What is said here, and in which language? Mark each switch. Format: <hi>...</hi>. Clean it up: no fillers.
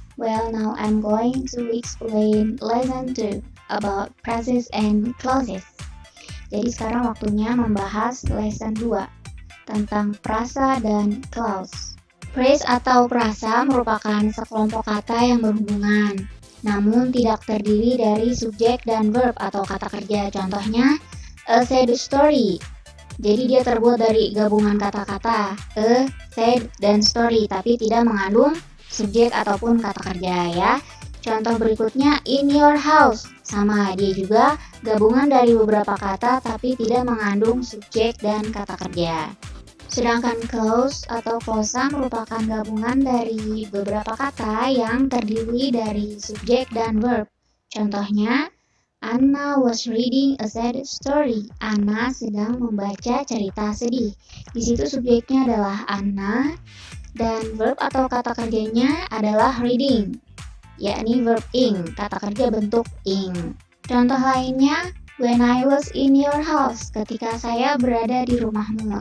<en>Well, now I'm going to explain lesson 2 about phrases and clauses.</en> <id>Jadi sekarang waktunya membahas lesson 2 tentang frasa dan clause. Phrase atau frasa merupakan sekelompok kata yang berhubungan, namun tidak terdiri dari subjek dan verb atau kata kerja. Contohnya,</id> <en>a sad story.</en> <id>Jadi dia terbuat dari gabungan kata-kata a, sad, dan story, tapi tidak mengandung subjek ataupun kata kerja ya. Contoh berikutnya,</id> <en>in your house.</en> <id>Sama, dia juga gabungan dari beberapa kata tapi tidak mengandung subjek dan kata kerja. Sedangkan clause atau clausa merupakan gabungan dari beberapa kata yang terdiri dari subjek dan verb.</id> <en>Contohnya, Anna was reading a sad story.</en> <id>Anna sedang membaca cerita sedih. Di situ subjeknya adalah Anna dan verb atau kata kerjanya adalah reading, yakni verb ing, kata kerja bentuk ing. Contoh lainnya,</id> <en>when I was in your house,</en> <id>ketika saya berada di rumahmu.</id>